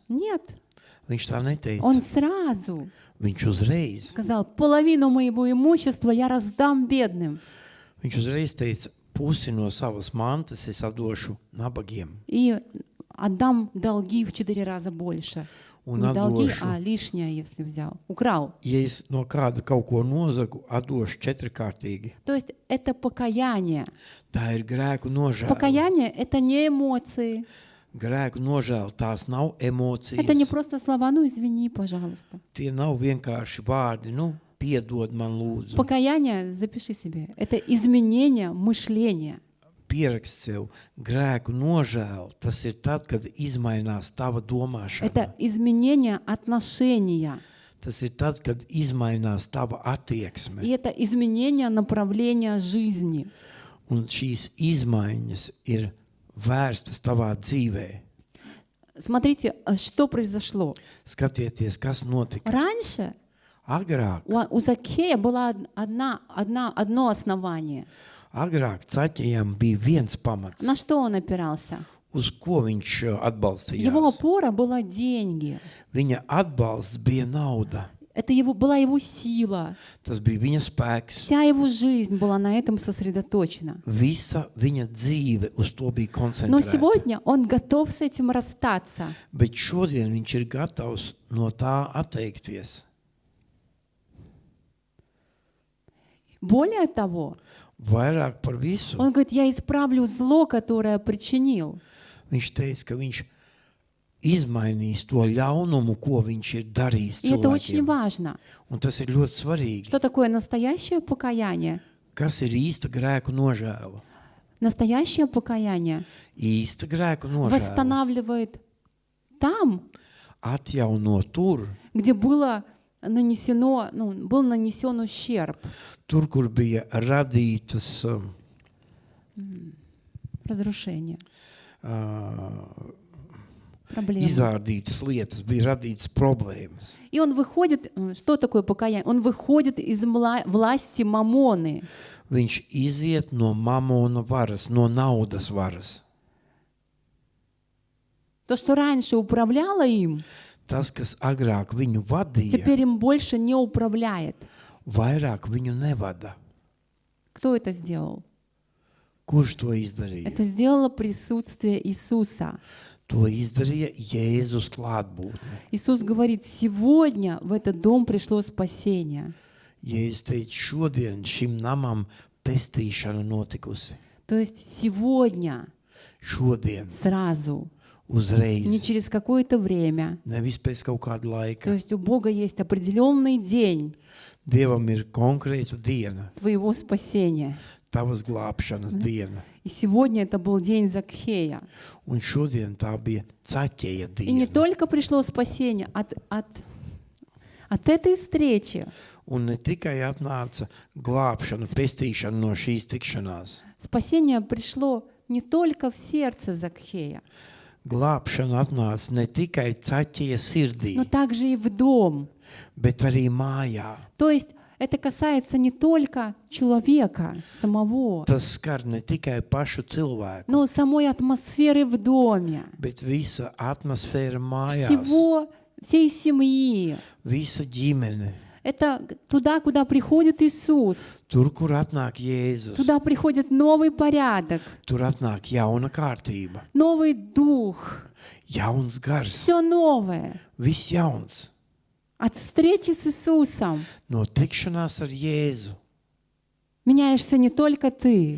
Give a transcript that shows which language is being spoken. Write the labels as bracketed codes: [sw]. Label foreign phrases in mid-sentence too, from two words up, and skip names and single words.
[ru] Нет, [lv] Viņš tā neteica. [ru] он сразу [lv] Viņš uzreiz, [ru] сказал: половину моего имущества я раздам бедным. [lv] viņš uzreiz teica, pusi no savas mantas es atdošu nabagiem. [ru] И отдам долги в 4 раза больше. [lv] Un [ru] Не долги, [lv] atdošu, [ru] а лишнее, если взял. Украл. [lv] ja es no kāda kaut ko nozagu, atdošu četrkārtīgi. [ru] То есть это покаяние. [lv] Tā ir grēku nožēla. [ru] Покаяние — это не эмоции. [lv] Grēku nožēla, tās nav emocijas. [ru] Это не просто слова: ну извини, пожалуйста. [lv] Tie nav vienkārši vārdi, nu, piedod man lūdzu. [ru] Покаяние, запиши себе, это изменение мышления. [lv] Pierakst sev grēku nožēlu. Tas ir tad, kad izmainās tava domāšana. [ru] Это изменение отношения. [lv] Tas ir tad, kad izmainās tava attieksme. [ru] И это изменение направления жизни. [lv] Un šīs izmaiņas ir vērstas tavā dzīvē. [ru] Смотрите, что произошло. [lv] Skatieties, kas notika. [ru] Раньше [lv] Agrāk, [ru] у Закхея было одно основание. [lv] agrāk caķējām bija viens pamats, [ru] На что он опирался? [lv] uz ko viņš [ru] Его [lv] atbalstījās. [ru] опора была деньги. [lv] Viņa atbalsts bija nauda. [ru] Это была его сила. [lv] Tas bija viņa spēks. [ru] Вся его жизнь была на этом сосредоточена. [lv] Visa viņa dzīve uz to bija [ru] Но [lv] koncentrēta. [ru] сегодня он готов с этим расстаться. [lv] Bet šodien viņš ir gatavs no tā atteikties. [ru] Более того, [lv] Vairāk par visu. [ru] он говорит: я исправлю зло, которое причинил. [lv] Viņš teica, ka viņš izmainīs to ļaunumu, ko viņš ir darījis [ru] И это очень [lv] cilvēkiem. [ru] важно. [lv] Un tas ir ļoti svarīgi. [ru] Что такое настоящее покаяние? [lv] Kas ir īsta grēku nožēla? [ru] Настоящее покаяние [lv] Īsta grēku nožēla [ru] восстанавливает там, [lv] atjauno tur, [ru] где был нанесен ущерб. [lv] tur, kur bija radītas [ru] Разрушение. Проблемы. [lv] izrādītas lietas, bija radītas problēmas. [ru] И он выходит, что такое покаяние? Он выходит из власти мамоны. [lv] Viņš iziet no mamona varas, no naudas varas. [ru] То, что раньше управляло им, [lv] Tas, kas agrāk viņu vadīja, [ru] теперь им больше не управляет. [lv] vairāk viņu nevada. [ru] Кто это сделал? [lv] Kurš to izdarīja? [ru] Это сделало присутствие Иисуса. [lv] To izdarīja Jēzus klātbūtne. [ru] Иисус говорит: сегодня в этот дом пришло спасение. [lv] Jēzus teica, šodien šim namam pestīšana notikusi. [ru] То есть сегодня, [lv] Šodien, [ru] сразу, не [lv] uzreiz, [ru] через какое-то время. [lv] nevis pēc kaut kāda [ru] То [lv] laika. [ru] есть у Бога есть определенный день [lv] Dievam ir konkrēta diena, [ru] твоего спасения. [lv] tavas glābšanas diena. [ru] И сегодня это был день Закхея. [lv] Un šodien tā bija caķeja [ru] И не [lv] diena. [ru] только пришло спасение от этой встречи. [lv] Un ne tikai atnāca glābšana, pestīšana no šīs tikšanās. [ru] Спасение пришло не только в сердце Закхея, [lv] Glābšana atnāca ne tikai caķeja sirdī, [ru] но также и в дом. [lv] bet arī mājā. [ru] То есть это касается не только человека самого, [lv] Tas skar ne tikai pašu cilvēku, [ru] но самой атмосферы в доме, [lv] bet visa atmosfēra mājās, [ru] всей семьи. [lv] visa ģimene. [ru] Это туда, куда приходит Иисус. [lv] Tur, kur atnāk Jēzus, [ru] Туда приходит новый порядок, [lv] tur atnāk jauna kārtība, [ru] новый дух, [lv] jauns gars, [ru] все новое. [lv] viss jauns. [ru] От встречи с Иисусом [lv] No tikšanās ar Jēzu [ru] меняешься не только ты,